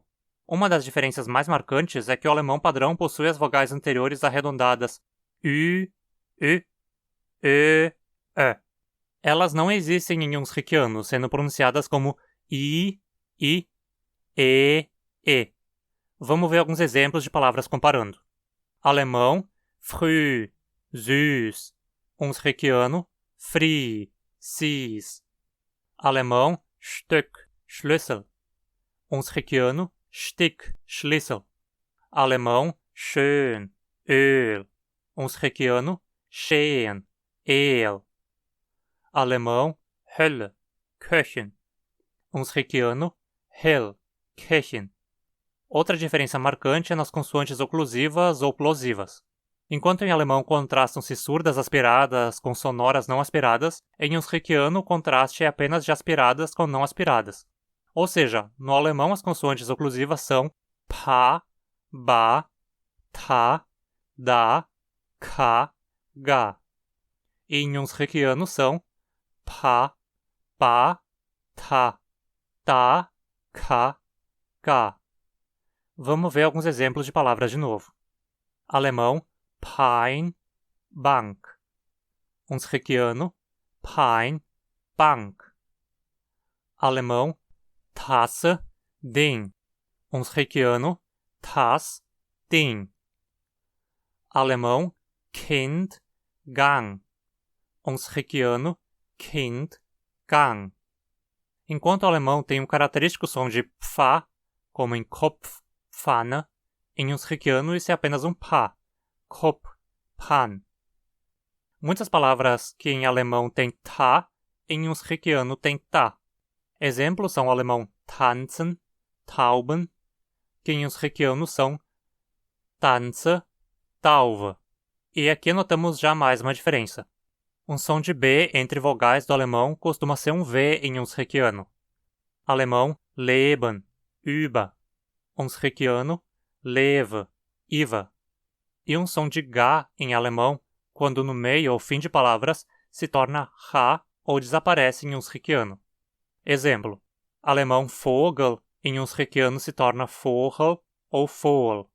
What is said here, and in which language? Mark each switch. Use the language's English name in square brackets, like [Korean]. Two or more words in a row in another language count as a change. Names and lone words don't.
[Portuguese] Uma das diferenças mais marcantes é que o alemão padrão possui as vogais anteriores arredondadas ü, ü, e. Elas não existem em Hunsrickiano, sendo pronunciadas como e, e. Vamos ver alguns exemplos de palavras comparando. Alemão, [German] früh, süß. [Hunsrik] Hunsrickiano, fri, sis. [German] Alemão, Stück, Schlüssel. [Hunsrik] Hunsrickiano, Stick, Schlüssel. [German] Alemão, schön, Öl. [Hunsrik] Hunsrickiano, schön, El. [German] Alemão, Hölle, Köchen. [Hunsrik] Hunsrickiano, Hell, Köchen. [Portuguese] Outra diferença marcante é nas consoantes oclusivas ou plosivas. Enquanto em alemão contrastam-se surdas aspiradas com sonoras não aspiradas, em Hunsrickiano o contraste é apenas de aspiradas com não aspiradas. Ou seja, no alemão as consoantes oclusivas são pa, ba, ta, da, ka, ga. E em Hunsrickiano são pa, pa, ta, ta, ka, ga. Vamos ver alguns exemplos de palavras de novo. Alemão, [German] Pein, Bank. [Hunsrik] Hunsrickiano, Pein, Bank. [German] Alemão, Tasse, Ding. [Hunsrik] Hunsrickiano, Tass, Ding. [German] Alemão, Kind, Gang. [Hunsrik] Hunsrickiano, Kind, Gang. [Portuguese] Enquanto o alemão tem um característico som de pfa, como em [German] Kopf, Pfanne, [Portuguese] em Hunsrickiano isso é apenas um pa, [Hunsrik] Kop, Pan. [Portuguese] Muitas palavras que em alemão têm ta, em Hunsrickiano têm ta. Exemplos são o alemão [German] tanzen, tauben, [Portuguese] que em Hunsrickiano são [Hunsrik] tanze, tauve. [Portuguese] E aqui notamos já mais uma diferença. Um som de B entre vogais do alemão costuma ser um V em Hunsrickiano. Alemão, [German] leben, über. [Hunsrik] Hunsrickiano, leve, iva. [Portuguese] E um som de G em alemão, quando no meio ou fim de palavras, se torna H ou desaparece em Hunsrickiano. Exemplo, alemão Vogel em Hunsrickiano se torna Vogel ou Fohl.